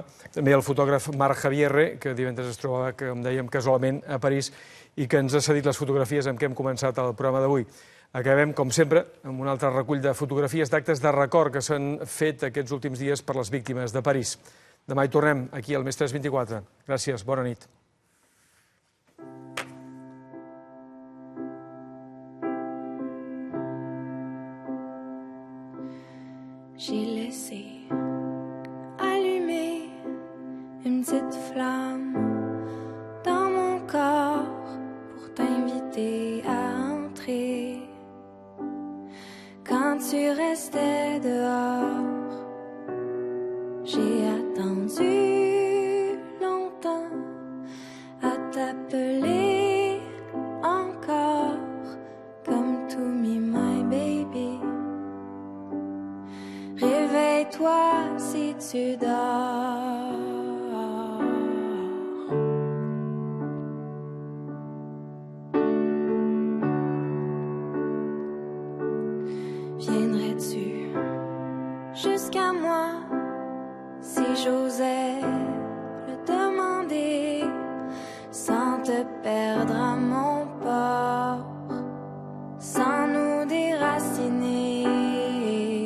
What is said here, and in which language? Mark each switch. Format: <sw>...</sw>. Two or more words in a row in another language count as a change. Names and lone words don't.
<ca>També al fotògraf Marc Javierre, que divendres es trobava, com dèiem, casualment a París, i que ens ha cedit les fotografies amb què hem començat el programa d'avui. Acabem, com sempre, amb un altre recull de fotografies d'actes de record que s'han fet aquests últims dies per les víctimes de París. Demà hi tornem, aquí al Més 324. Gràcies, bona nit.</ca> <fr>J'ai laissé allumer une petite flamme dans mon corps pour t'inviter à entrer. Quand tu restais dehors, j'ai attendu longtemps à t'appeler encore comme</fr> <en>to me my baby.</en> <fr>Réveille-toi si tu dors. Viendrais-tu jusqu'à moi si j'osais le demander sans te perdre à mon port, sans nous déraciner?</fr>